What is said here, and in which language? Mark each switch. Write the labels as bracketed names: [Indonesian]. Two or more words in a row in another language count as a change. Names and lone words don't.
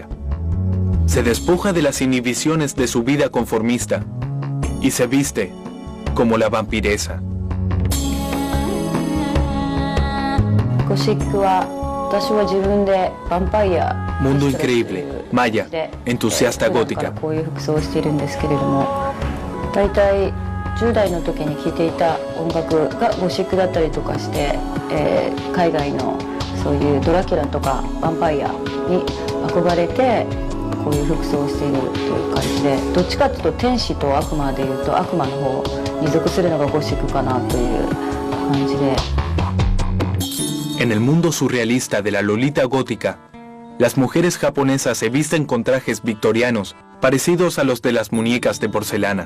[Spanish] Se despoja de las inhibiciones de su vida conformista y se viste como la vampiresa. Mundo increíble. Maya, entusiasta gótica. [Japanese] 10 代の時に聴いていた音楽がゴシックだったりとかして、海外のそういうドラキュラとかヴァンパイアに憧れてこういう服装をしているという感じで、どっちかというと天使と悪魔でいうと悪魔の方に属するのがゴシックかなという感じで。 [Spanish] En el mundo surrealista de la Lolita gótica, las mujeres japonesas se visten con trajes victorianos parecidos a los de las muñecas de porcelana.